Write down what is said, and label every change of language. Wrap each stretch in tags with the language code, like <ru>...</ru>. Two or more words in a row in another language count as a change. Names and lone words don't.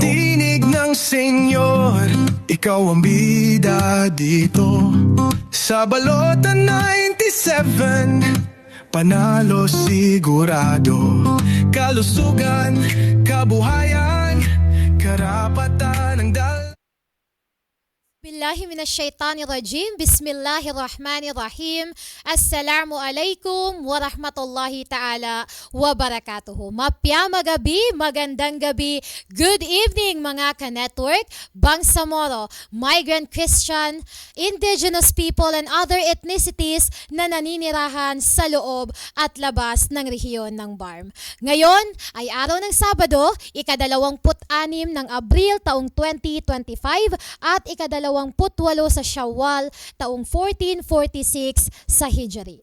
<tl>Tinig ng senyor, ikaw ang bida dito. Sa balota 97, panalo sigurado. Kalusugan, kabuhayan, karapatan ang dal.</tl> <ar>بالله من الشيطان الرجيم. بسم الله الرحمن الرحيم. السلام عليكم ورحمة الله تعالى وبركاته.</ar> <mdh>Mapya magabi,</mdh> <tl>magandang gabi.</tl> <en>Good evening</en> <tl>mga ka-network, Bangsamoro,</tl> <en>migrant Christian, indigenous people and other ethnicities</en> <tl>na naninirahan sa loob at labas ng rehiyon ng BARM. Ngayon ay araw ng Sabado, ika-26 ng Abril taong 2025 at ika-28 sa Shawwal taong 1446 sa Hijri.</tl>